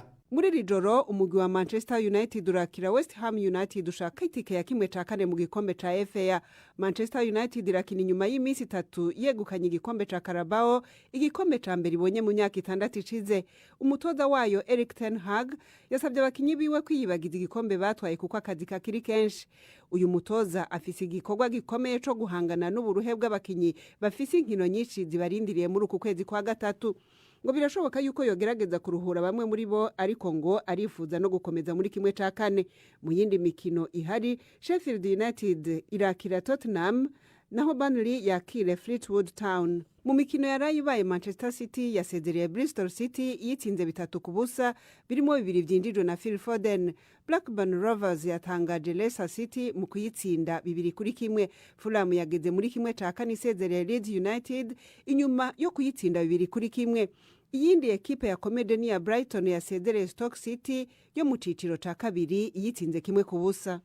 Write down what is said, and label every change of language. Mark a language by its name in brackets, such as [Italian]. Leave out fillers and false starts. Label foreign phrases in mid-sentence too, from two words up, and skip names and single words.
[Rundi] Muri iri joro umugwi wa Manchester United urakira West Ham United ushaka itike ya kimwe cya kane mu gikombe cya FA. Manchester United irakina inyuma y'iminsi 3 yegukanye igikombe cya Carabao, igikombe cya mbere ibonye mu myaka 6 ishize. Umutoza wayo Erik ten Hag yasabye abakinyi biwe kwiyibagiza igikombe batwaye kuko akazi kakiri kenshi. Uyu mutoza afise igikorwa gikomeye cyo guhangana n'uburuhe bw'abakinyi bafise inkino nyinshi zibarindiriye muri uku kwezi kwa gatatu. Ngo birashoboka yuko yogerageza kuruhura bamwe muri bo, ariko ngo arifuza no gukomeza muri kimwe cya kane. Mu yindi mikino ihari, Sheffield United irakira Tottenham naho Burnley yakire Fleetwood Town. Mu mikino yarayibaye Manchester City yasezereye Bristol City yitsinze 3-0 birimo 2 byinjijwe na Phil Foden. Blackburn Rovers yatangaje Leicester City mu kuyitsinda 2-1. Fulham yageze muri kimwe cya kane isezereye Leeds United inyuma yo kuyitsinda 2-1. Iyindi ekipe ya Comedy ya Brighton yasezereye Stoke City yo mu ciciro cya kabiri yitsinze 1-0.